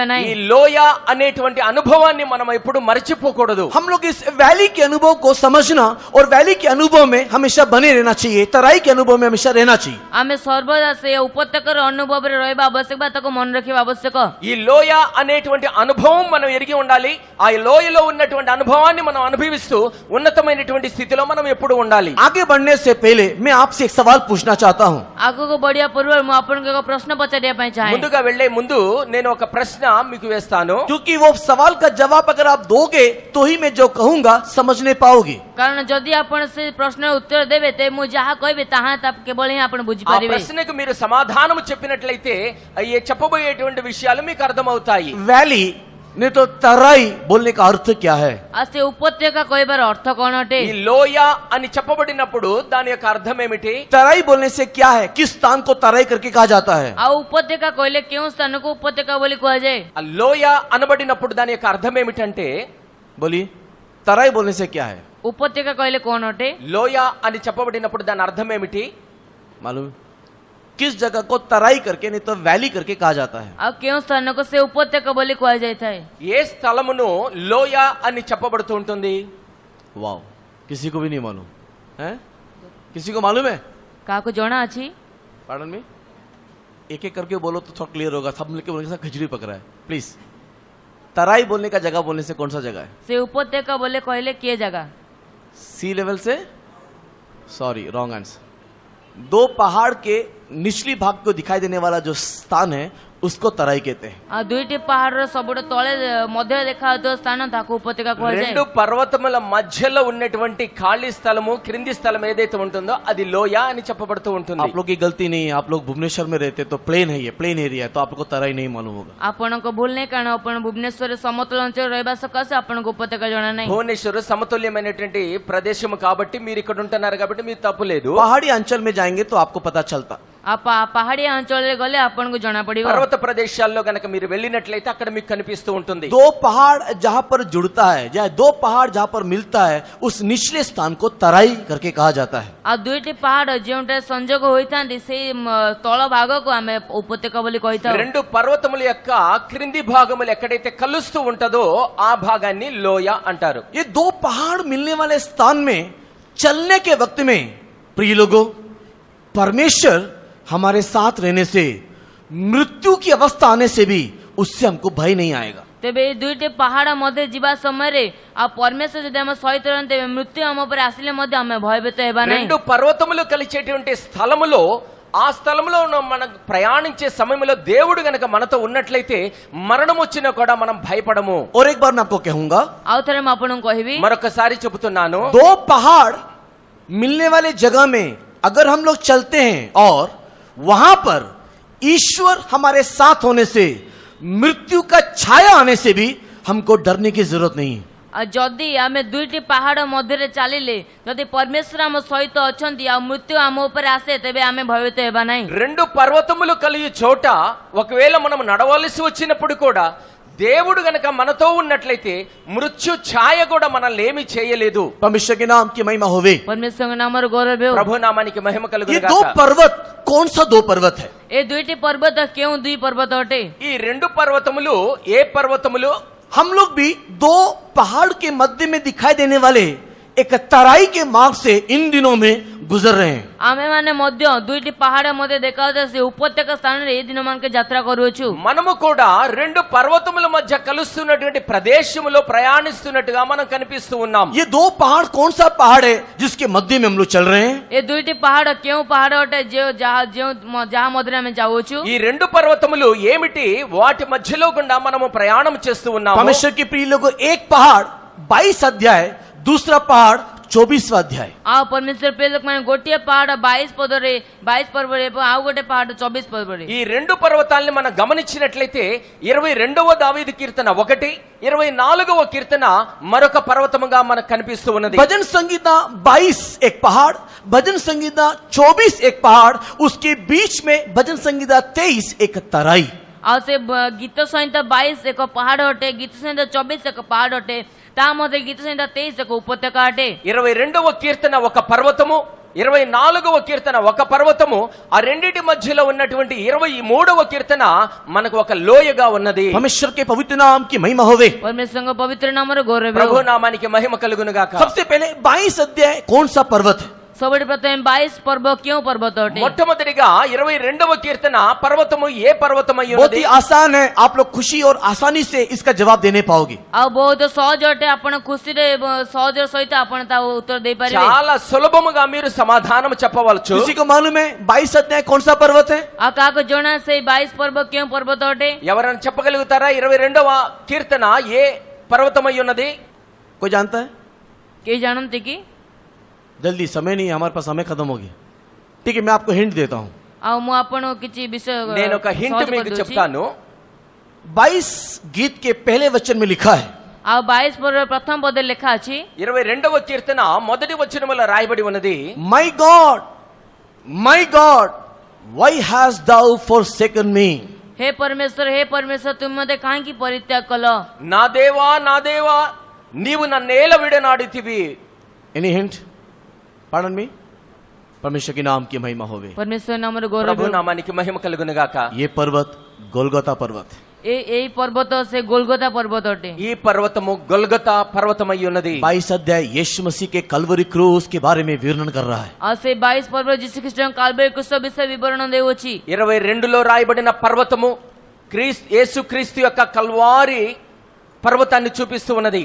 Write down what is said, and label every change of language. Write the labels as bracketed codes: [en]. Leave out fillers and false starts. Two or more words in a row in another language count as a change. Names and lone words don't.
[te] ఈ [or] ନାହିଁ। [te] లోయ అనేటువంటి అనుభవాన్ని మనం ఎప్పుడు మరచిపోకూడదు। [hi] हम लोग इस वैली के अनुभव को समझना और वैली के अनुभव में हमेशा बने रहना चाहिए, तराई के अनुभव में हमेशा रहना चाहिए। [or] ଆମେ ସର୍ବଦା ସେ ଉପତ୍ୟକାର ଅନୁଭବରେ ରହିବା ଆବଶ୍ୟକ ବା ତାକୁ ମନେ ରଖିବା ଆବଶ୍ୟକ। [te] ఈ లోయ అనేటువంటి అనుభవం మనం ఎరిగి ఉండాలి। ఆ లోయలో ఉన్నటువంటి అనుభవాన్ని మనం అనుభవిస్తూ ఉన్నతమైనటువంటి స్థితిలో మనం ఎప్పుడు ఉండాలి। [hi] आगे बढ़ने से पहले मैं आपसे एक सवाल पूछना चाहता हूँ। [or] ଆଗକୁ ବଢିବା ପୂର୍ବରୁ ମୁଁ ଆପଣଙ୍କୁ ଏକ ପ୍ରଶ୍ନ ପଚାରିବା ପାଇଁ ଚାହେଁ। [te] ముందుగా వెళ్లే ముందు నేను ఒక ప్రశ్న మీకు వేస్తాను, [hi] क्योंकि वो सवाल का जवाब अगर आप दोगे तो ही मैं जो कहूंगा समझने पाओगे। [or] କାରଣ ଯଦି ଆପଣ ସେ ପ୍ରଶ୍ନର ଉତ୍ତର ଦେବେ ତେବେ ମୁଁ ଯାହା କହିବି ତାହା କେବଳ ହିଁ ଆପଣ [te] ఆ [or] ବୁଝିପାରିବେ। [te] ప్రశ్నకు మీరు సమాధానం చెప్పినట్లయితే ఈ చెప్పబోయేటువంటి విషయాలు మీకు అర్థమవుతాయి। [hi] वैली नहीं तो तराई बोलने का अर्थ क्या है? [or] ଆଉ ସେ ଉପତ୍ୟକା କହିବାର ଅର୍ଥ କଣ ଅଟେ? [te] ఈ లోయ అని చెప్పబడినప్పుడు దాని యొక్క అర్థం ఏమిటి? [hi] तराई बोलने से क्या है? किस स्थान को तराई करके कहा जाता है? [or] ଆଉ ଉପତ୍ୟକା କହିଲେ କେଉଁ ସ୍ଥାନକୁ ଉପତ୍ୟକା ବୋଲି କୁହାଯାଏ? [te] ఆ లోయ అనబడినప్పుడు దాని యొక్క అర్థం ఏమిటంటే, [hi] बोलिए, तराई बोलने से क्या है? [or] ଉପତ୍ୟକା କହିଲେ କଣ ଅଟେ? [te] లోయ అని చెప్పబడినప్పుడు దాని అర్థం ఏమిటి? [hi] मालूम है? किस जगह को तराई करके नहीं तो वैली करके कहा जाता है? [or] ଆଉ କେଉଁ ସ୍ଥାନକୁ ସେ ଉପତ୍ୟକା ବୋଲି କୁହାଯାଇଥାଏ? [te] ఏ స్థలమును లోయ అని చెప్పబడుతూ ఉంటుంది? [hi] वाओ, किसी को भी नहीं मालूम है? किसी को मालूम है? [or] କାହାକୁ ଜଣା ଅଛି? [hi] पार्डन में एक एक करके बोलो तो थोड़ा क्लियर होगा। सब मिलकर बोलने के साथ खिचड़ी पक रहा है। प्लीज, तराई बोलने का जगह बोलने से कौन सा जगह है? [or] ସେ ଉପତ୍ୟକା ବୋଲି କହିଲେ କିଏ ଜାଗା? [en] sea level [hi] से, [en] sorry wrong answer. [hi] दो पहाड़ के निचली भाग को दिखाई देने वाला जो स्थान है उसको तराई कहते हैं। [or] ଆଉ ଦୁଇଟି ପାହାଡ଼ର ସବୁଠୁ ତଳେ ମଧ୍ୟରେ ଦେଖାଯାଉଥିବା ସ୍ଥାନ ତାକୁ ଉପତ୍ୟକା କୁହାଯାଏ। [te] రెండు పర్వతముల మధ్యలో ఉన్నటువంటి ఖాళీ స్థలము క్రింది స్థలం ఏదైతే ఉంటుందో అది లోయ అని చెప్పబడుతూ ఉంటుంది। [hi] आप लोग की गलती नहीं है, आप लोग भुवनेश्वर में रहते तो प्लेन है, ये [en] plain area [hi] है, तो आप लोग को तराई नहीं मालूम होगा। [or] ଆପଣଙ୍କ ଭୁଲ ନାହିଁ, କାରଣ ଆପଣ ଭୁବନେଶ୍ୱରରେ ସମତଳ ଅଞ୍ଚଳରେ ରହିବା ସକାଶେ ଆପଣଙ୍କୁ ଉପତ୍ୟକା ଜଣା ନାହିଁ। [te] భువనేశ్వర్ సమతుల్యమైనటువంటి ప్రదేశం కాబట్టి మీరు ఇక్కడ ఉంటున్నారు కాబట్టి మీరు తప్పు లేదు। [hi] पहाड़ी अंचल में जाएंगे तो आपको पता चलता। [or] ପାହାଡ଼ିଆ ଅଞ୍ଚଳରେ ଗଲେ ଆପଣଙ୍କୁ ଜଣା ପଡିବ। [te] పర్వత ప్రదేశాల్లో గనక మీరు వెళ్ళినట్లయితే అక్కడ మీకు కనిపిస్తూ ఉంటుంది। [hi] दो पहाड़ जहाँ पर जुड़ता है या दो पहाड़ जहाँ पर मिलता है उस निचले स्थान को तराई करके कहा जाता है। [or] ଆଉ ଦୁଇଟି ପାହାଡ଼ ଯେଉଁଠାରେ ସଂଯୋଗ ହୋଇଥାନ୍ତି ସେଇ ତଳ ଭାଗକୁ ଆମେ ଉପତ୍ୟକା ବୋଲି କହିଥାଉ। [te] రెండు పర్వతముల యొక్క క్రింది భాగములు ఎక్కడైతే కలుస్తూ ఉంటదో ఆ భాగాన్ని లోయ అంటారు। [hi] ये दो पहाड़ मिलने वाले स्थान में चलने के वक्त में प्रिय लोगों, परमेश्वर हमारे साथ रहने से, मृत्यु की अवस्था आने से भी उससे हमको भय नहीं आएगा। [or] ତେବେ ଏଇ ଦୁଇଟି ପାହାଡ଼ ମଧ୍ୟ ଯିବା ସମୟରେ ଆଉ ପରମେଶ୍ୱର ଯଦି ଆମ ସହିତ ରହନ୍ତି ତେବେ ମୃତ୍ୟୁ ଆମ ଉପରେ ଆସିଲେ ମଧ୍ୟ ଆମେ ଭୟଭୀତ ହେବା ନାହିଁ। [te] రెండు పర్వతములు కలిచేటువంటి స్థలములో ఆ స్థలంలో మనం ప్రయాణించే సమయంలో దేవుడు గనక మనతో ఉన్నట్లయితే మరణం వచ్చినా కూడా మనం భయపడము। [hi] और एक बार मैं आपको कहूंगा, [or] ଆଉ ଥରେ ମୁଁ ଆପଣଙ୍କୁ କହିବି, [te] మరొకసారి చెబుతున్నాను, [hi] दो पहाड़ मिलने वाले जगह में अगर हम लोग चलते हैं और वहां पर ईश्वर हमारे साथ होने से, मृत्यु का छाया आने से भी हमको डरने की जरूरत नहीं है। [or] ଆଉ ଯଦି ଆମେ ଦୁଇଟି ପାହାଡ଼ ମଧ୍ୟରେ ଚାଲିଲେ, ଯଦି ପରମେଶ୍ୱର ଆମ ସହିତ ଅଛନ୍ତି ଆଉ ମୃତ୍ୟୁ ଆମ ଉପରେ ଆସେ ତେବେ ଆମେ ଭୟଭୀତ ହେବା ନାହିଁ। [te] రెండు పర్వతములు కలిగి చోట ఒకవేళ మనం నడవలసి వచ్చినప్పుడు కూడా దేవుడు గనక మనతో ఉన్నట్లయితే మృత్యు ఛాయ కూడా మనల్ని ఏమీ చేయలేదు। [hi] परमेश्वर के नाम की महिमा होवे। [or] ପରମେଶ୍ୱରଙ୍କ ନାମର ଗୌରବ ହେଉ। [te] ప్రభు నామానికి మహిమ [hi] ये [te] కలుగును [hi] दो [te] గాక। [hi] पर्वत कौन सा दो पर्वत है? [or] ଏ ଦୁଇଟି ପର୍ବତ କେଉଁ ଦୁଇ ପର୍ବତ ଅଟେ? [te] ఈ రెండు పర్వతములు ఏ పర్వతములు? [hi] हम लोग भी दो पहाड़ के मध्य में दिखाई देने वाले एक तराई के मार्ग से इन दिनों में गुजर रहे हैं। [or] ଆମେମାନେ ମଧ୍ୟ ଦୁଇଟି ପାହାଡ଼ ମଧ୍ୟ ଦେଖାଯାଉଥିବା ସେ ଉପତ୍ୟକା ସ୍ଥାନରେ ଏ ଦିନମାନକେ ଯାତ୍ରା କରୁଅଛୁ। [te] మనము కూడా రెండు పర్వతముల మధ్య కలుస్తున్నటువంటి ప్రదేశములో ప్రయాణిస్తున్నట్టుగా మనం కనిపిస్తూ ఉన్నాం। [hi] ये दो पहाड़ कौन सा पहाड़ है जिसके मध्य में हम लोग चल रहे हैं? [or] ଏ ଦୁଇଟି ପାହାଡ଼ କେଉଁ ପାହାଡ଼ ଅଟେ ଯାହା ମଧ୍ୟରେ ଆମେ ଯାଉଅଛୁ? [te] ఈ రెండు పర్వతములు ఏమిటి? వాటి మధ్యలో గుండా మనము ప్రయాణం చేస్తూ ఉన్నాము। [hi] परमेश्वर के प्रिय लोगों, एक पहाड़ 22 अध्याय, दूसरा पहाड़ 24वां अध्याय। [or] ଆଉ ପରମେଶ୍ୱର ପ୍ରିୟ ଲୋକମାନେ ଗୋଟିଏ ପାହାଡ଼ 22 ପଦରେ 22 ପର୍ବରେ ଆଉ ଗୋଟେ ପାହାଡ଼ 24 ପର୍ବରେ। [te] ఈ రెండు పర్వతాలని మనం గమనించినట్లయితే 22వ దావీదు కీర్తన ఒకటి, 24వ కీర్తన మరొక పర్వతముగా మనకు కనిపిస్తూ ఉన్నది। [hi] भजन संगीता 22 एक पहाड़, भजन संगीता 24 एक पहाड़, उसके बीच में भजन संगीता 23 एक तराई। [or] ଆଉ ସେ ଗୀତ ସଂହିତା 22 ଏକ ପାହାଡ଼ ଅଟେ, ଗୀତ ସଂହିତା 24 ଏକ ପାହାଡ଼ ଅଟେ, ତା ମଧ୍ୟରେ ଗୀତ ସଂହିତା 23 ଏକ ଉପତ୍ୟକା ଅଟେ। [te] 22వ కీర్తన ఒక పర్వతము, 24వ కీర్తన ఒక పర్వతము, ఆ రెండిటి మధ్యలో ఉన్నటువంటి 23వ కీర్తన మనకు ఒక లోయగా ఉన్నది। [hi] परमेश्वर के पवित्र नाम की महिमा होवे। [or] ପରମେଶ୍ୱରଙ୍କ ପବିତ୍ର ନାମର ଗୌରବ [te] ప్రభు [or] ହେଉ। [te] నామానికి మహిమ కలుగును గాక। [hi] सबसे पहले 22 अध्याय कौन सा पर्वत है? [or] ସବୁଠି ପ୍ରଥମେ 22 ପର୍ବ କେଉଁ ପର୍ବତ ଅଟେ? [te] మొట్టమొదటిగా 22వ కీర్తన పర్వతము ఏ పర్వతమై [hi] बहुत [te] ఉన్నది? [hi] ही आसान है, आप लोग खुशी और आसानी से इसका जवाब देने पाओगे। [or] ଆଉ ବହୁତ ସହଜ ଅଟେ, ଆପଣ ଖୁସିରେ ସହଜର ସହିତ ଆପଣ ତା ଉତ୍ତର ଦେଇପାରିବେ। [te] చాలా సులభముగా మీరు సమాధానం చెప్పవచ్చు। [hi] किसी को मालूम है 22 अध्याय कौन सा पर्वत है? [or] ଆଉ କାହାକୁ ଜଣା ସେଇ 22 ପର୍ବ କେଉଁ ପର୍ବତ ଅଟେ? [te] ఎవరైనా చెప్పగలుగుతారా? 22వ కీర్తన ఏ పర్వతమై ఉన్నది? [hi] कोई जानता है? [or] କେହି ଜାଣନ୍ତି କି? [hi] जल्दी, समय नहीं है, हमारे पास समय खत्म हो गया। ठीक है, मैं आपको हिंट देता हूं। [or] ଆଉ ମୁଁ ଆପଣଙ୍କୁ କିଛି ବିଷୟ [te] నేను ఒక హింట్ [or] ସହଜ [te] మీకు [or] କରିଦେଉଛି। [te] చెప్తాను। [hi] 22 गीत के पहले वचन में लिखा है, [or] ଆଉ 22 ପର୍ବର ପ୍ରଥମ ପଦରେ ଲେଖା ଅଛି, [te] 22వ కీర్తన మొదటి వచనములో రాయబడి ఉన్నది, [en] My God why hast thou forsaken me? [or] ହେ ପରମେଶ୍ୱର ତୁମେ ମୋତେ କାହିଁକି ପରିତ୍ୟାଗ କଲ? [te] నా దేవా నీవు నన్నేల విడనాడితివి। [en] Any hint? Pardon me? [hi] परमेश्वर के नाम की महिमा होवे। [or] ପରମେଶ୍ୱର ନାମର ଗୌରବ [te] ప్రభు [or] ହେଉ। [te] నామానికి మహిమ కలుగును గాక। [hi] ये पर्वत गोलगोता पर्वत है। [or] ଏଇ ପର୍ବତ ସେ ଗୋଲଗୋତା ପର୍ବତ ଅଟେ। [te] ఈ పర్వతము గొల్గతా పర్వతమై ఉన్నది। [hi] 22 अध्याय यीशु मसीह के कलवरी क्रूस के बारे में वर्णन कर रहा है। [or] ଆଉ ସେ 22 ପର୍ବ ଯୀଶୁଖ୍ରୀଷ୍ଟଙ୍କ କାଲବାରୀ କ୍ରୁଶ ବିଷୟ ବିବରଣ ଦେଉଅଛି। [te] 22లో రాయబడిన పర్వతము యేసుక్రీస్తు యొక్క కల్వారి పర్వతాన్ని చూపిస్తూ ఉన్నది।